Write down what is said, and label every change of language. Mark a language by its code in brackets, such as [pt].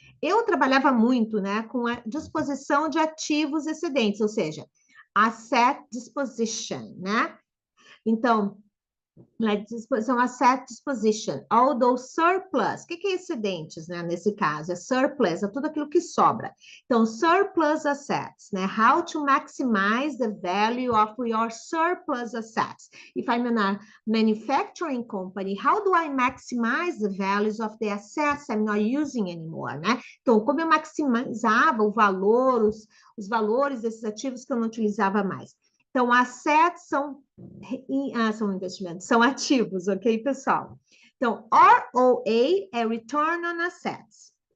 [pt] Eu trabalhava muito, né, com a disposição de ativos excedentes, ou seja, asset disposition, né? Então, são [en] asset disposition, although surplus, [pt] o que é excedentes, né? Nesse caso, é surplus, é tudo aquilo que sobra. Então, surplus assets, né? [en] How to maximize the value of your surplus assets. If I'm in a manufacturing company, how do I maximize the values of the assets I'm not using anymore, né? [pt] Então, como eu maximizava o valor, os valores desses ativos que eu não utilizava mais. Então, assets são investimentos, são ativos, ok, pessoal? Então, ROA é [en] Return on Assets.